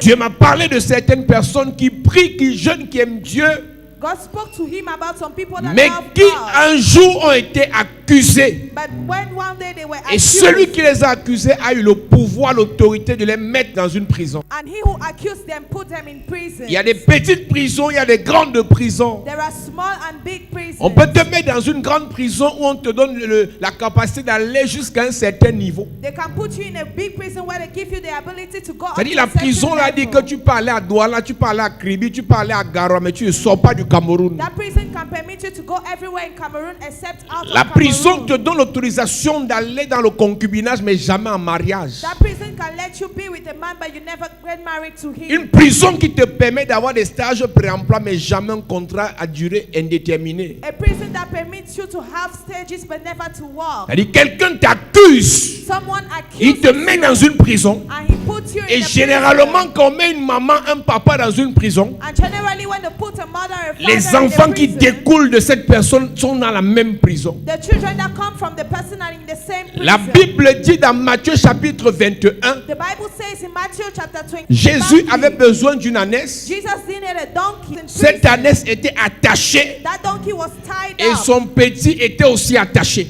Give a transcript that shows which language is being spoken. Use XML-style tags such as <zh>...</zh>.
<fr>Dieu m'a parlé de certaines personnes qui prient, qui jeûnent, qui aiment Dieu,</fr> <en>God spoke to him about some people that</en> <fr>mais</fr> <en>love</en> <fr>qui</fr> <en>God.</en> <fr>un jour ont été accusés.</fr> <en>But when one day they were</en> <fr>Et</fr> <en>accused,</en> <fr>celui qui les a accusés a eu le pouvoir, l'autorité de les mettre dans une prison.</fr> <en>and he who accused them put them in prison.</en> <fr>Il y a des petites prisons, il y a des grandes prisons.</fr> <en>There are small and big prisons.</en> <fr>On peut te mettre dans une grande prison où on te donne la capacité d'aller jusqu'à un certain niveau.</fr> <en>They can put you in a big prison where they give you the ability to go up</en> <fr>C'est-à-dire</fr> <en>to a</en> <fr>la prison</fr> <en>certain</en> <fr>là dit</fr> <en>level.</en> <fr>que tu peux aller à Douala, tu peux aller à Kribi, tu peux aller à Garoua, mais tu ne sors pas du Cameroun.</fr> <en>That prison can permit you to go everywhere in Cameroon except out</en> <fr>La</fr> <en>of</en> <fr>prison</fr> <en>Cameroon.</en> <fr>te donne l'autorisation d'aller dans le concubinage, mais jamais en mariage.</fr> <en>That prison can let you be with a man, but you never get married to him.</en> <fr>Une prison qui te permet d'avoir des stages pré-emploi, mais jamais un contrat à durée indéterminée.</fr> <en>A prison that permits you to have stages but never to walk.</en> <fr>C'est-à-dire quelqu'un t'accuse,</fr> <en>Someone</en> <fr>il</fr> <en>accuses</en> <fr>te met</fr> <en>you</en> <fr>dans une prison.</fr> <en>and he puts you</en> <fr>Et</fr> <en>in a</en> <fr>généralement,</fr> <en>prison.</en> <fr>quand on met une maman, un papa dans une prison,</fr> <en>And generally when they put a mother or a father</en> <fr>les</fr> <en>in a</en> <fr>enfants qui</fr> <en>prison,</en> <fr>découlent de cette personne sont dans la même prison.</fr> <en>the children that come from the person are in the same prison.</en> <fr>La Bible dit dans Matthieu chapitre 21,</fr> <en>The Bible says in Matthew chapter 20,</en> <fr>Jésus avait besoin d'une ânesse.</fr> <en>Jesus needed a donkey. In</en> <fr>Cette</fr> <en>prison.</en> <fr>ânesse était attachée</fr> <en>That donkey was tied</en> <fr>et</fr> <en>up.</en> <fr>son petit était aussi attaché.</fr>